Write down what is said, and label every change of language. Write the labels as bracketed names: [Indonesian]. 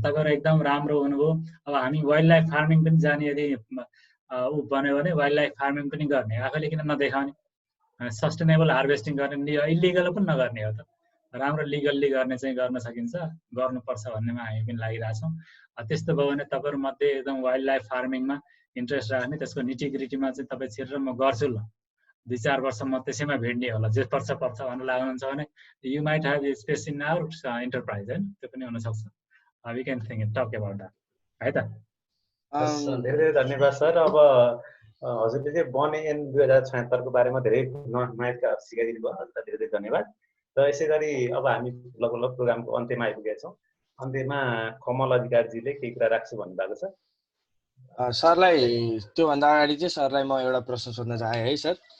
[Nepali] तपाईँहरू एकदम राम्रो हुनुभयो। अब हामी वाइल्ड लाइफ फार्मिङ पनि जाने यदि बन्यो भने वाइल्ड लाइफ फार्मिङ पनि गर्ने, आफैले किन नदेखाउने, सस्टेनेबल हार्भेस्टिङ गर्ने, इलिगल पनि नगर्ने हो त, राम्रो लिगल्ली गर्ने चाहिँ गर्न सकिन्छ, गर्नुपर्छ भन्नेमा हामी पनि लागिरहेछौँ। त्यस्तो भयो भने तपाईँहरू मध्ये एकदम वाइल्ड लाइफ फार्मिङमा इन्ट्रेस्ट राख्ने, त्यसको निटिग्रिटीमा चाहिँ तपाईँ छिरेर म गर्छु ल 2-4 वर्ष म त्यसैमा भिड्ने होला, जे पर्छ भनेर लाग्नुहुन्छ भने [English] you might have space in our enterprise हैन, [Nepali] त्यो पनि हुनसक्छ। [English] We can think talk about that है त। [Nepali] धेरै धेरै धन्यवाद सर। अब हजुरले चाहिँ वन एन 2076 को बारेमा धेरै नयाँ कुराहरू सिकाइदिनु भयो, हजुरलाई धेरै धेरै धन्यवाद। र यसै गरी अब हामी लगभग प्रोग्रामको अन्त्यमा आइपुगेका छौँ। अन्त्यमा कमल अधिकारीजीले केही कुरा राख्छु भन्नुभएको छ। सरलाई त्योभन्दा अगाडि चाहिँ सरलाई म एउटा प्रश्न सोध्न चाहेँ है सर।